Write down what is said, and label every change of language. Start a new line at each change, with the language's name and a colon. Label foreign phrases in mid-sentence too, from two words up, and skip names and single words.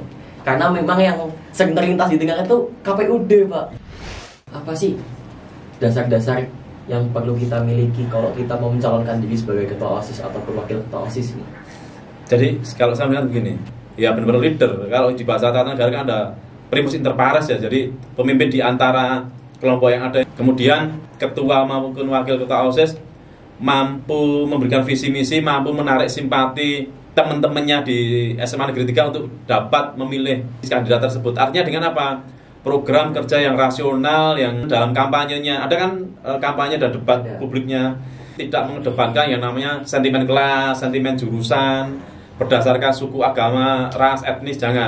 Indonesian: Karena memang yang sering terlintas di tengah itu KPUD Pak. Apa sih dasar-dasar yang perlu kita miliki kalau kita mau mencalonkan diri sebagai ketua OSIS atau wakil ketua OSIS nih? Jadi kalau saya melihat begini, ya benar-benar leader. Kalau di bahasa tata negara kan ada
Latin: primus inter pares
Indonesian: ya, jadi pemimpin di antara kelompok yang ada. Kemudian ketua maupun wakil ketua OSIS mampu memberikan visi misi, mampu menarik simpati teman-temannya di SMA Negeri 3 untuk dapat memilih kandidat tersebut. Artinya dengan apa? Program kerja yang rasional, yang dalam kampanyenya ada kan kampanye dan debat publiknya tidak mengedepankan yang namanya sentimen kelas, sentimen jurusan berdasarkan suku, agama, ras, etnis, jangan.